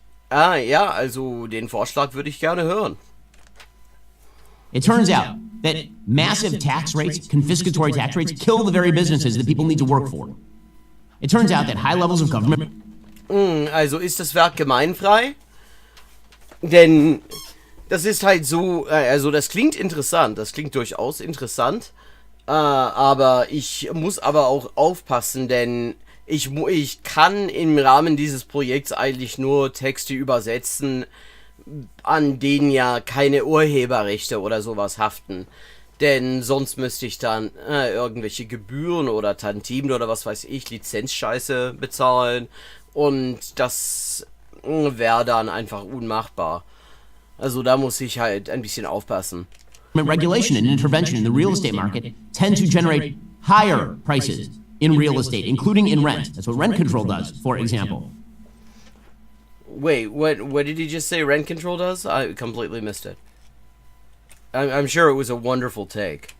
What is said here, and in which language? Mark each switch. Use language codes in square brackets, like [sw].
[de] Ja, also den Vorschlag würde ich gerne hören. [en] It turns out that massive tax rates, confiscatory tax rates, kill the very businesses that people need to work for. It turns out that high levels of government... [de] Also ist das Werk gemeinfrei? Denn das ist halt so, also das klingt interessant, das klingt durchaus interessant, aber ich muss aber auch aufpassen, denn ich kann im Rahmen dieses Projekts eigentlich nur Texte übersetzen, an denen ja keine Urheberrechte oder sowas haften. Denn sonst müsste ich dann irgendwelche Gebühren oder Tantiemen oder was weiß ich, Lizenzscheiße bezahlen. Und das wäre dann einfach unmachbar. Also da muss ich halt ein bisschen aufpassen. [en] Regulation and intervention in the real estate market tend to generate higher prices in real estate, including in rent. That's what rent control does, for example. Wait, what did he just say rent control does? I completely missed it. I'm sure it was a wonderful take.